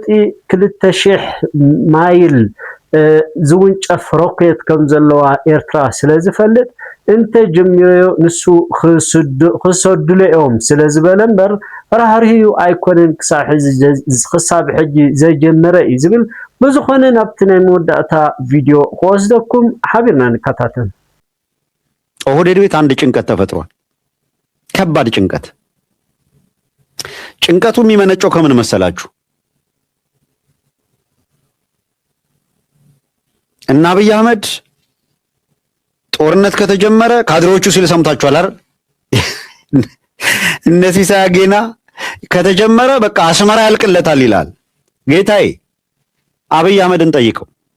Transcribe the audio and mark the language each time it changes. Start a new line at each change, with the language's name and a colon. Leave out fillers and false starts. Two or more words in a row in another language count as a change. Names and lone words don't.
Tigrinya: 2000 ማይል ዝውንጨፍ ሮኬት ከም ዘለዋ ኤርትራ ስለዝፈልጥ እንተ ጀሚሮ ንሱ ክሰድለኦም ስለዝበለምበር ራህሪው ኣይኮነን ክሳብ ሕጂ ዘጀመረ ይዝብል ብዙኾነ ናብቲ ናይ መወዳእታ ቪዲዮ ወስደኩም ሓቢርና ንከታተል
Amharic: ኦህዴድ ቤት አንድ ጭንቀት ተፈጥሯል ከባድ ጭንቀቱ የሚመነጨው ከምን መሰላችሁ እና አብይ አህመድ ጦርነት ከተጀመረ ካድሬዎቹ ሲል ሰምታችኋል አይደል እነዚህ ሳያገና ከተጀመረ በቃ አስመራ ያልቅለታል ይላል ጌታዬ አብይ አህመድን ጠይቀው